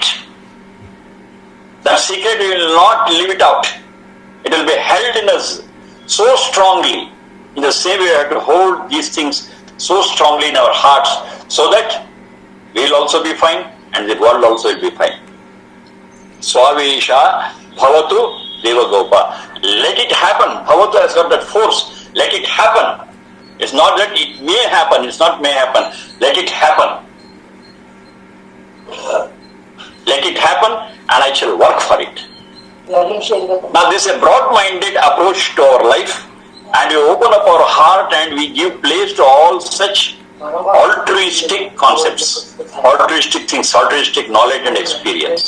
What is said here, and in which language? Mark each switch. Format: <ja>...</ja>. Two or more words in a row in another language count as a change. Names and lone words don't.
<en>That secret we will not leave it out. It will be held in us so strongly. In the same way, we have to hold these things so strongly in our hearts so that we will also be fine and the world also will be fine.</en> <sa>Swavesha bhavatu devagopa.</sa> <en>Let it happen. Bhavatu has got that force. Let it happen. It's not that it may happen. It's not may happen. Let it happen. Let it happen and I shall work for it. Now this is a broad-minded approach to our life, and we open up our heart and we give place to all such altruistic concepts, altruistic things, altruistic knowledge and experience.</en>